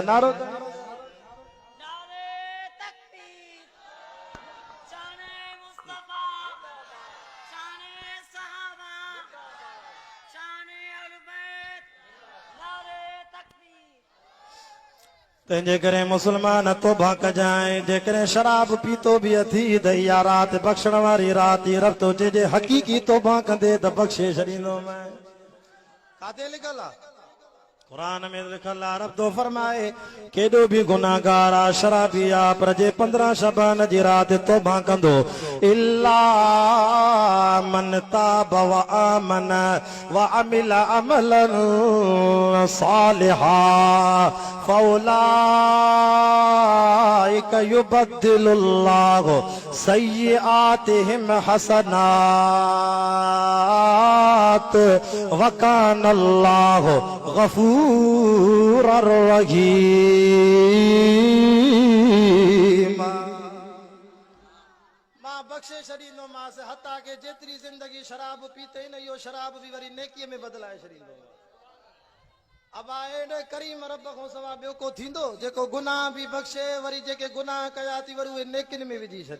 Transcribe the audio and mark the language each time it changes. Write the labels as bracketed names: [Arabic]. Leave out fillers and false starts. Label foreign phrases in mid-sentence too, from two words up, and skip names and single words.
[Sindhi] नारो तंहिंजे करे मुसलमान तौबा कजाए, जेकॾहिं शराब पीतो बि अथी त इहा राति बख़्शण वारी राति रब तो जे हक़ीक़ी तौबा कंदे त बख़्शे छॾींदो मैं। काथे लिखल आहे कुरान में लिखल आहे, रब तो फरमाए केॾो बि गुनाहगार आहे शराबी आहे पर जे 15 शबान जी राति तौबा कंदो [Arabic] إلا من تاب وآمن وعمل عملا صالحا فأولئك يبدل الله سيئاتهم حسنات وكان الله غفورا رحيما. [Sindhi] मां बख्शे छॾींदो मां से हता के जेतिरी जिंदगी शराब पीते न इहो शराब भी वरी नेकीअ में बदलाए छॾींदो। अब एॾे करीम रब खां सवा ॿियो को थींदो जेको गुनाह भी बख्शे वरी जेके गुनाह कया थी वरी उहे नेकिन में विझी छॾे।